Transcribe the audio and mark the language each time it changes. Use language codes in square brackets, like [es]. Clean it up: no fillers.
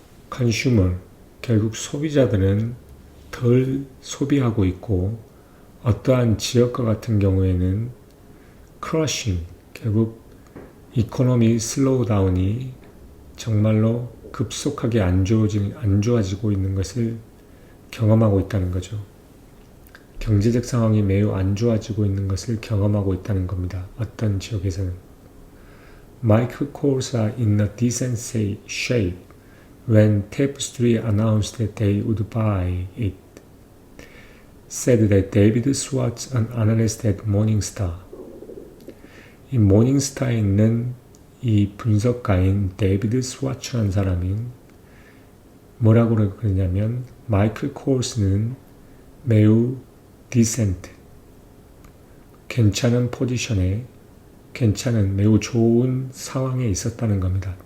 [ko] 컨슈머, 결국 소비자들은 덜 소비하고 있고 어떠한 지역과 같은 경우에는 크러싱, 결국 이코노미 슬로우다운이 정말로 급속하게 안 좋아지고 있는 것을 경험하고 있다는 거죠. 경제적 상황이 매우 안 좋아지고 있는 것을 경험하고 있다는 겁니다. 어떤 지역에서는. [en] Michael Kors are in a decent shape when Tapestry announced that they would buy it, said that David Schwartz, an analyst at Morningstar. [ko] 이 모닝스타에 있는 이 분석가인 데이비드 스와츠라는 사람이 뭐라고 그러냐면 마이클 코스는 매우 디센트, 괜찮은 포지션에 매우 좋은 상황에 있었다는 겁니다.